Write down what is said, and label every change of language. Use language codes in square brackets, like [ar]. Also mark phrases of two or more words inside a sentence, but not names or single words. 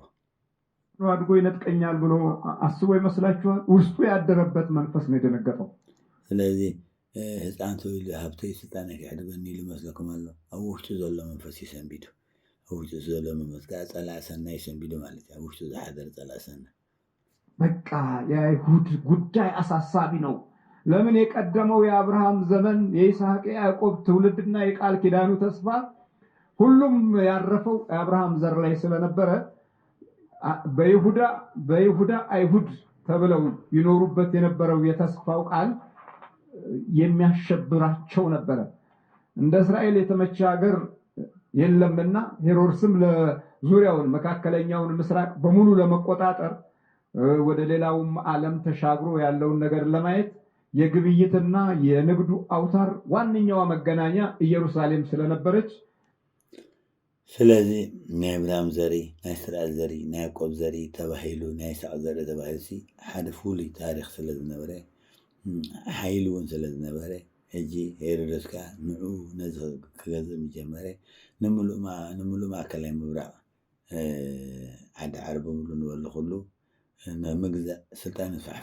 [am] አድጎ ይነጥቀኛል ብሎ አስቦ ይመስላችኋል? ውስጡ ያደረበት መንፈስ ነው የደነገጠው። [ti] ስለዚ ህፃን ተወልዱ ሃብተይ ስልጣን ክሕድገኒ ኢሉ መስለኩም ኣሎ። ኣብ ውሽጡ ዘሎ መንፈስ ይሰንቢዱ ኣብ ውሽጡ ዘሎ መንፈስ ከዓ ፀላእ ሰናይ ይሰንቢዱ ማለት እዩ። ኣብ ውሽጡ ዝሓደረ ፀላእ ሰናይ [am] በቃ የአይሁድ ጉዳይ አሳሳቢ ነው። ለምን የቀደመው የአብርሃም ዘመን የይስሐቅ የያዕቆብ ትውልድና የቃል ኪዳኑ ተስፋ ሁሉም ያረፈው የአብርሃም ዘር ላይ ስለነበረ በይሁዳ አይሁድ ተብለው ይኖሩበት የነበረው የተስፋው ቃል የሚያሸብራቸው ነበረ። እንደ እስራኤል የተመቸ ሀገር የለምና ሄሮድስም ለዙሪያውን መካከለኛውን ምስራቅ በሙሉ ለመቆጣጠር ወደ ሌላውም ዓለም ተሻግሮ ያለውን ነገር ለማየት የግብይትና የንግዱ አውታር ዋነኛዋ መገናኛ ኢየሩሳሌም ስለነበረች [ti] ስለዚ ናይ አብርሃም ዘሪ ናይ እስራኤል ዘሪ ናይ ያዕቆብ ዘሪ ተባሂሉ ናይ ይስሐቅ ዘሪ ተባሂሉ ሓደ ፍሉይ ታሪክ ስለዝነበረ ሓይሊ እውን ስለዝነበረ ሕጂ ሄሮድስ ከዓ ንዑ ነዚ ክገዝእ ምጀመረ ንምሉእ ማእከላይ ምብራቅ ዓዲ ዓረብ በሙሉ ንበሉ ኩሉ ንምግዛእ ስልጣን ዝፋሕፈ